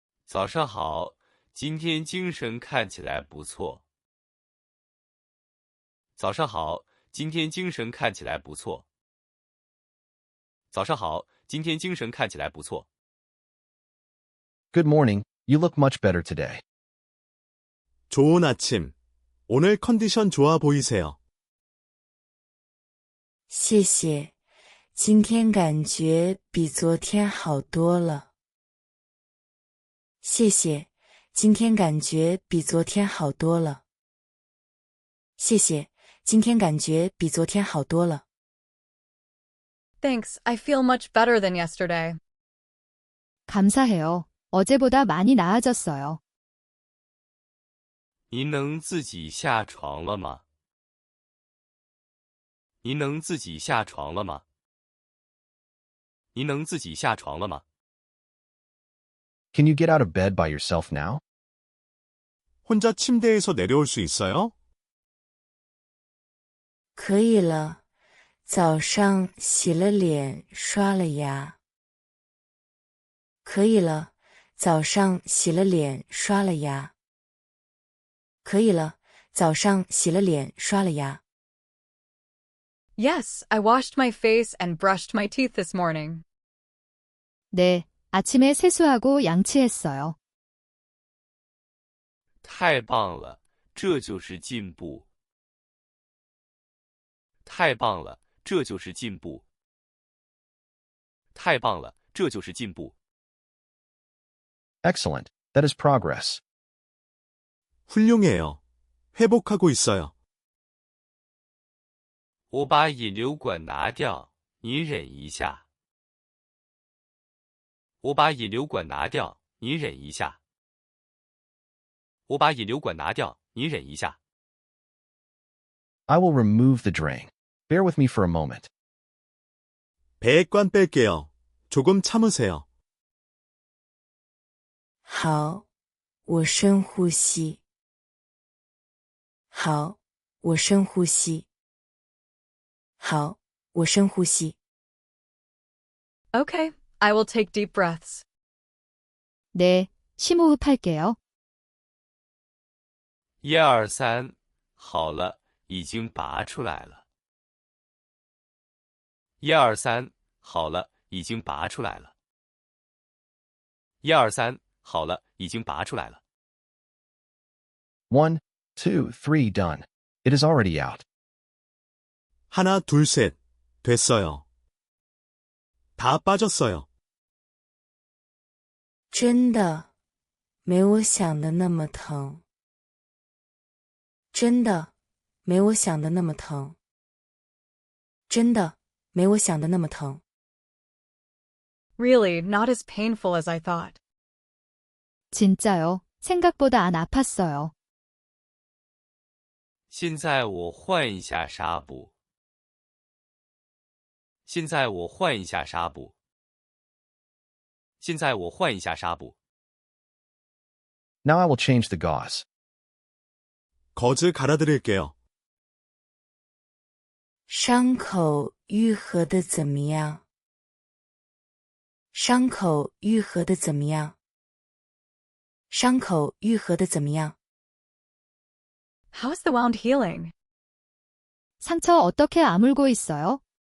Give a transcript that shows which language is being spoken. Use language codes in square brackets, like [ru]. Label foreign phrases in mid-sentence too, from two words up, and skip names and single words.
[zh] 早上好，今天精神看起来不错。早上好，今天精神看起来不错。早上好，今天精神看起来不错。 [en] Good morning, you look much better today. [ko] 좋은 아침. 오늘 컨디션 좋아 보이세요. [zh] 谢谢，今天感觉比昨天好多了。谢谢，今天感觉比昨天好多了。谢谢，今天感觉比昨天好多了。 [en] Thanks, I feel much better than yesterday. [ko] 감사해요. 어제보다 많이 나아졌어요. [zh] 您能自己下床了吗？您能自己下床了吗？您能自己下床了吗？ [en] Can you get out of bed by yourself now? [ko] 혼자 침대에서 내려올 수 있어요? [zh] 可以了，早上洗了脸，刷了牙。可以了，早上洗了脸，刷了牙。可以了，早上洗了脸，刷了牙。 [en] Yes, I washed my face and brushed my teeth this morning. [ko] 네, 아침에 세수하고 양치했어요. [zh] 太棒了，这就是进步。太棒了，这就是进步。太棒了，这就是进步。 [en] Excellent, that is progress. [ko] 훌륭해요. 회복하고 있어요. [zh] 我把引流管拿掉，你忍一下。我把引流管拿掉，你忍一下。我把引流管拿掉，你忍一下。 [en] I will remove the drain. Bear with me for a moment. [ko] 배액관 뺄게요. 조금 참으세요. [zh] 好，我深呼吸。好，我深呼吸。好，我深呼吸。 [en] Okay, I will take deep breaths. [ko] 네, 심호흡할게요. [zh] 1、2、3，好了，已经拔出来了。1、2、3，好了，已经拔出来了。1、2、3，好了，已经拔出来了。 [en] 1, 2, 3, done. It is already out. [ko] 하나, 둘, 셋. 됐어요. 다 빠졌어요. [zh] 真的，没我想的那么疼。真的，没我想的那么疼。真的，没我想的那么疼。 [en] Really, not as painful as I thought. [ko] 진짜요? 생각보다 안 아팠어요. [zh] 现在我换一下纱布。现在我换一下纱布。现在我换一下纱布。 [en] Now I will change the gauze. [ko] 거즈 갈아드릴게요. [zh] 伤口愈合的怎么样？伤口愈合的怎么样？伤口愈合的怎么样？ [en] How's the wound healing? [ko] 상처 어떻게 아물고 있어요?